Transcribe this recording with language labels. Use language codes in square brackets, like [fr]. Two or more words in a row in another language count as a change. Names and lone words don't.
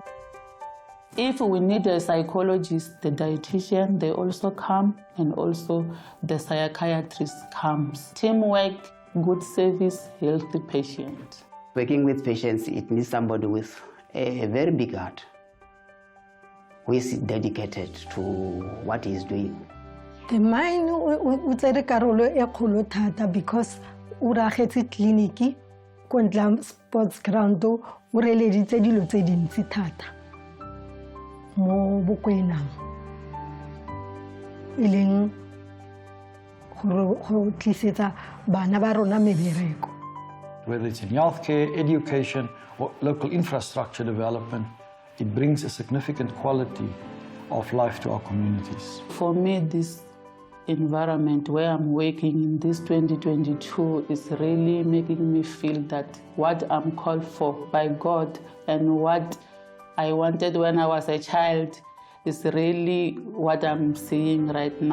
[en] If we need a psychologist, the dietitian, they also come, and also the psychiatrist comes. Teamwork, good service, healthy patient. Working with patients, it needs somebody with a very big heart, who is dedicated to what he's doing. The mine [tn] utsere karolo e kgolo thata because o ragetse clinic ko ntla [en] sports ground [tn] o releditse dilo tse dintsi thata mo bokwenang e leng go tlisetsa bana ba rona mebereko. [en] Whether it's in healthcare, education, or local infrastructure development, it brings a significant quality of life to our communities. For me, this environment where I'm working in this 2022 is really making me feel that what I'm called for by God and what I wanted when I was a child is really what I'm seeing right now.